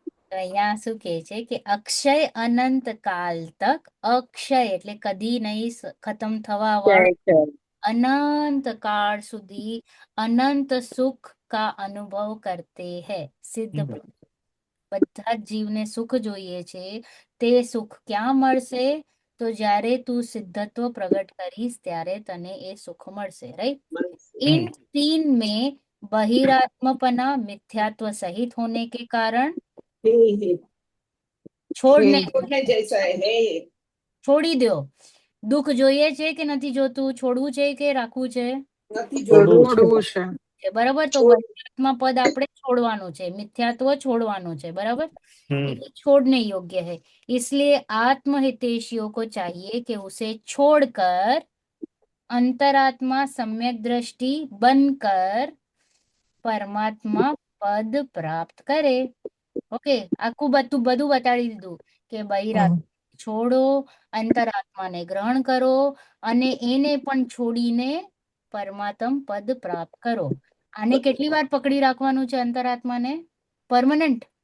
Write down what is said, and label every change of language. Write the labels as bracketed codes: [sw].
[gu] તો અહીંયા શું કહે છે કે અક્ષય અનંત કાલ તક, અક્ષય એટલે કદી નહીં ખતમ થવા વાળું, अनंत काल સુધી [hi] અનંત સુખ કા અનુભવ કરતે હૈ [gu] સિદ્ધ પુરુષ. બધા જ જીવને સુખ જોઈએ છે. તે સુખ ક્યાં મળશે? તો જ્યારે તું સિદ્ધત્વ પ્રગટ કરીશ ત્યારે તને એ સુખ મળશે. રાઈટ. [hi] इन तीन में बहिरात्मपना मिथ्यात्व सहित होने के कारण छोड़ने છોડને જૈસા હે. [gu] છોડી દો. દુઃખ જોઈએ છે કે નથી જોતું? છોડવું છે કે રાખવું છે? નથી જોડવું. છોડવું છે. બરાબર. તો બહિરાત્મા પદ આપણે છોડવાનું છે, મિથ્યાત્વ છોડવાનું છે. બરાબર. [hi] ये छोड़ने योग्य है, इसलिए आत्महितैषियों को चाहिए कि उसे छोड़कर अंतरात्मा सम्यक दृष्टि बनकर परमात्मा पद प्राप्त करे. [gu] ओके, આખું બધું બતાડી દીધું કે બહિરાત્મા છોડો, અંતરાત્માને ગ્રહણ કરો અને એને પણ છોડીને પરમાત્મ પદ પ્રાપ્ત કરો. આને કેટલી વાર પકડી રાખવાનું છે અંતરાત્માને? [en] Permanent?